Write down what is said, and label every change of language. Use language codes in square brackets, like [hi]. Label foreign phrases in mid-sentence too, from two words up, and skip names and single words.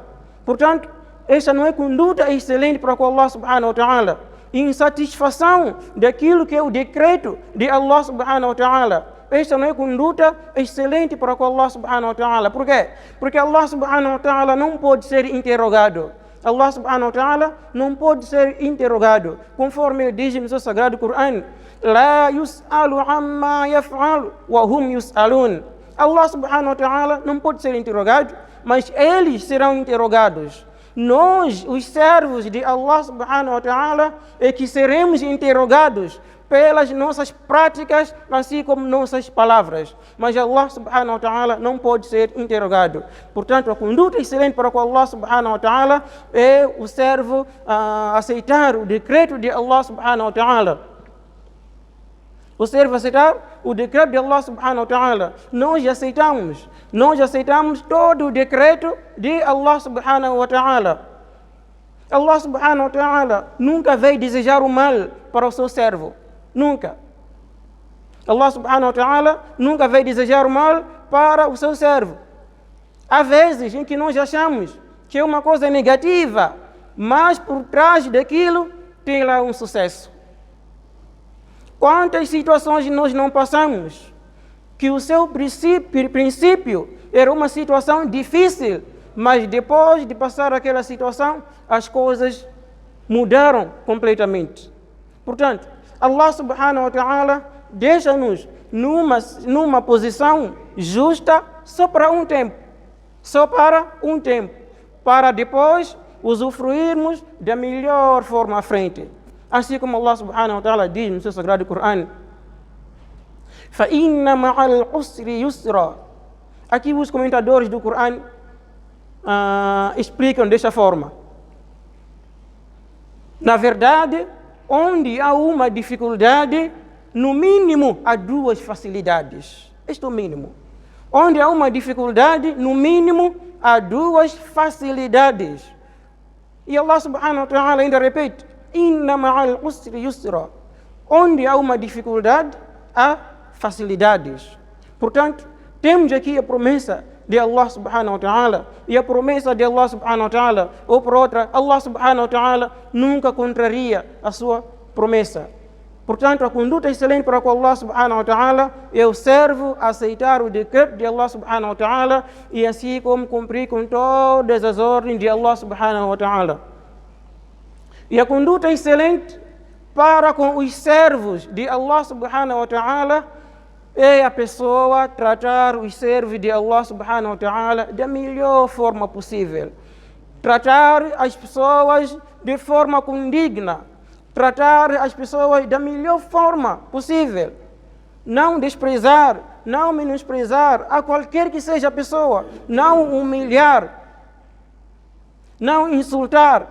[pt] Portanto, essa não é conduta excelente para com Allah [ar] سبحانه وتعالى. [pt] Insatisfação daquilo que é o decreto de Allah [ar] سبحانه وتعالى. [pt] Esta não é conduta excelente para com Allah [ar] سبحانه وتعالى. [pt] Por quê? Porque Allah [ar] سبحانه وتعالى [pt] não pode ser interrogado. Allah [ar] سبحانه وتعالى [pt] não pode ser interrogado. Conforme ele diz no seu sagrado Coran: [ar] لا يسأل عما يفعل وهم يسألون. [pt] Allah [ar] سبحانه وتعالى [pt] não pode ser interrogado, mas eles serão interrogados. Nós, os servos de Allah [ar] سبحانه وتعالى, [pt] é que seremos interrogados pelas nossas práticas, assim como nossas palavras. Mas Allah [ar] سبحانه وتعالى [pt] não pode ser interrogado. Portanto, a conduta excelente para com Allah [ar] سبحانه وتعالى [pt] é o servo aceitar o decreto de Allah [ar] سبحانه وتعالى. [pt] O servo aceitar o decreto de Allah [ar] سبحانه وتعالى. [pt] Nós aceitamos todo o decreto de Allah [ar] سبحانه وتعالى. [pt] Allah [ar] سبحانه وتعالى [pt] nunca veio desejar o mal para o seu servo. Nunca. Allah [ar] سبحانه وتعالى [pt] nunca veio desejar o mal para o seu servo. Há vezes em que nós achamos que é uma coisa negativa, mas por trás daquilo tem lá um sucesso. Quantas situações nós não passamos que o seu princípio era uma situação difícil, mas depois de passar aquela situação, as coisas mudaram completamente. Portanto, Allah [ar] سبحانه وتعالى [pt] deixa-nos numa posição justa só para um tempo, para depois usufruirmos da melhor forma à frente. Assim como Allah [ar] سبحانه وتعالى [pt] diz no seu sagrado Coran: [ar] فَإِنَّ مَعَ الْعُسْرِ يُسْرًا. [pt] Aqui os comentadores do Coran explicam desta forma: na verdade, onde há uma dificuldade, no mínimo há duas facilidades. Este é o mínimo. Onde há uma dificuldade, no mínimo há duas facilidades. E Allah [ar] سبحانه وتعالى [pt] ainda repete: [ar] إن مع العسر يسرا. [pt] Onde há uma dificuldade, há facilidades. Portanto, temos aqui a promessa de Allah [ar] سبحانه وتعالى [pt] e a promessa de Allah [ar] سبحانه وتعالى, [pt] ou por outra, Allah [ar] سبحانه وتعالى [pt] nunca contraria a sua promessa. Portanto, a conduta excelente para com Allah [ar] سبحانه وتعالى [pt] é o servo aceitar o decreto de Allah [ar] سبحانه وتعالى [pt] e assim como cumprir com todas as ordens de Allah [ar] سبحانه وتعالى. [pt] E a conduta excelente para com os servos de Allah [ar] سبحانه وتعالى [pt] é a pessoa tratar os servos de Allah [ar] سبحانه وتعالى [pt] da melhor forma possível. Tratar as pessoas de forma condigna. Tratar as pessoas da melhor forma possível. Não desprezar, não menosprezar a qualquer que seja a pessoa. Não humilhar, não insultar.